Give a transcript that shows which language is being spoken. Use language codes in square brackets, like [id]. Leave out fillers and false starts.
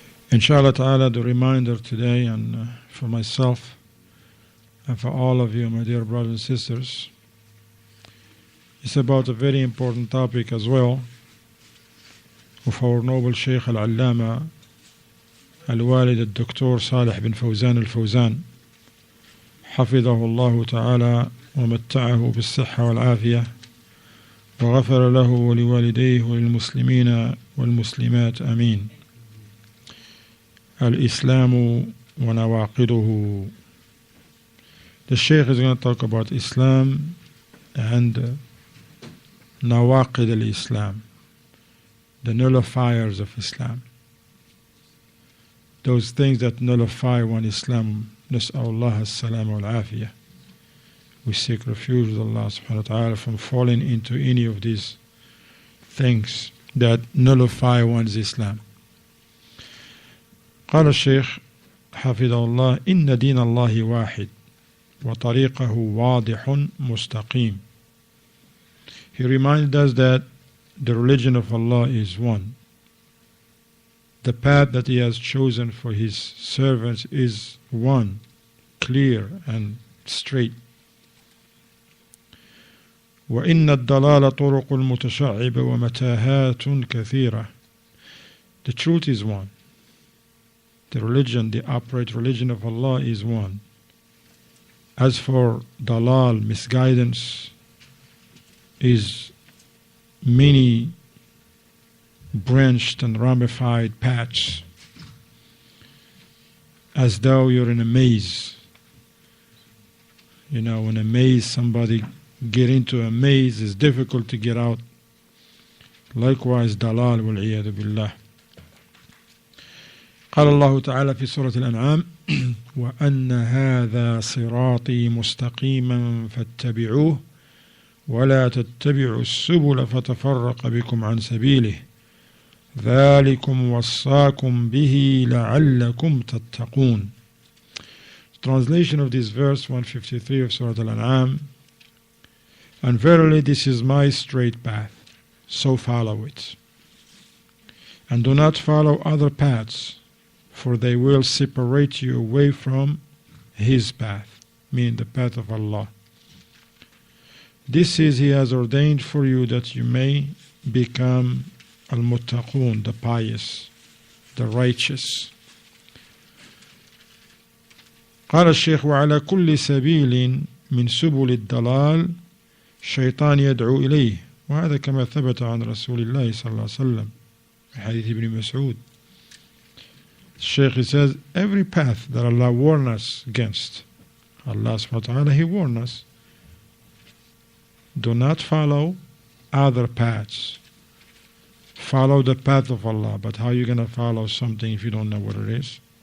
[en] Inshallah ta'ala, the reminder today, and for myself and for all of you, my dear brothers and sisters, is about a very important topic as well of our noble Shaykh Al-Allama Al-Walid Al-Dr. [ar] Salih bin Fawzan Al-Fawzan حفظه الله تعالى ومتعه بالصحة والعافية وغفر له ولوالديه وللمسلمين والمسلمات آمين. الإسلام ونواقضه. [en] The Shaykh is going to talk about Islam and nawaqid al-Islam, the nullifiers of Islam, those things that nullify one Islam. [ar] نسأل الله السلامة والعافية. [en] We seek refuge with Allah subhanahu wa ta'ala from falling into any of these things that nullify one's Islam. [ar] قال الشيخ حفظه الله إن دين الله واحد وطريقه واضح مستقيم. [en] He reminded us that the religion of Allah is one. The path that He has chosen for His servants is one, clear and straight. [ar] وإن الضلال طرق المتشعبة ومتاهات كثيرة. [en] The truth is one. The religion, the upright religion of Allah is one. As for dalal, misguidance, is many branched and ramified paths, as though you're in a maze. You know, in a maze, somebody get into a maze, it's difficult to get out. Likewise, dalal [ar] wal-iyadu billah. قال الله تعالى في سورة الأنعام وأن هذا صراطي مستقيما فاتبعوه ولا تتبعوا السبل فتفرق بكم عن سبيله ذلكم وصاكم به لعلكم تتقون. [en] Translation of this verse 153 of Surah Al-An'am: and verily this is my straight path, so follow it. And do not follow other paths, for they will separate you away from His path, meaning the path of Allah. This is He has ordained for you that you may become al-muttaqun, the pious, the righteous. [ar] قال الشيخ وعلى كل سبيل من سبل الضلال شيطان يدعو إليه. وهذا كما ثبت عن رسول الله صلى الله عليه وسلم في حديث ابن مسعود. [en] Shaykh says, every path that Allah warned us against, Allah subhanahu wa ta'ala, He warned us, do not follow other paths. Follow the path of Allah. But how are you going to follow something if you don't know what it is?